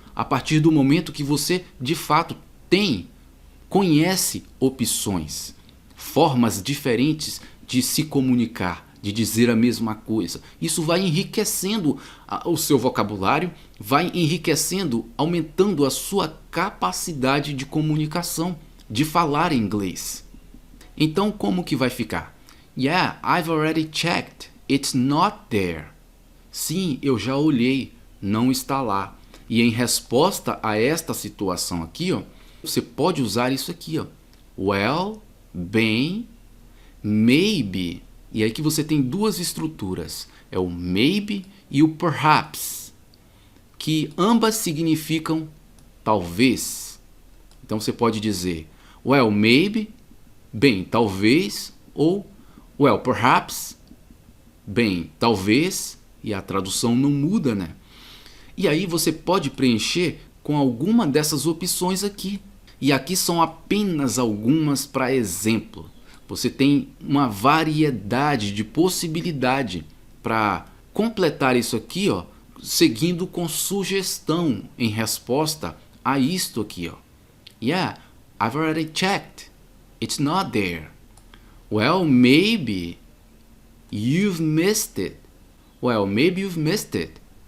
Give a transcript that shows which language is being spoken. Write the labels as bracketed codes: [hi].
[pt] A partir do momento que você de fato conhece opções, formas diferentes de se comunicar, de dizer a mesma coisa. Isso vai enriquecendo o seu vocabulário, vai enriquecendo, aumentando a sua capacidade de comunicação, de falar inglês. Então como que vai ficar? [en] Yeah, I've already checked. It's not there. [pt] Sim, eu já olhei. Não está lá. E em resposta a esta situação aqui, ó, você pode usar isso aqui, ó. [en] Well, [pt] bem, [en] maybe. [pt] E aí que você tem duas estruturas. É o maybe e o perhaps. Que ambas significam talvez. Então você pode dizer [en] well, maybe, [pt] bem, talvez, ou [en] well, perhaps, [pt] bem, talvez, e a tradução não muda, né? E aí você pode preencher com alguma dessas opções aqui. E aqui são apenas algumas para exemplo. Você tem uma variedade de possibilidade para completar isso aqui, ó, seguindo com sugestão em resposta a isto aqui, ó. [en] Yeah, I've already checked. It's not there. Well, maybe you've missed it. Well, maybe you've missed it.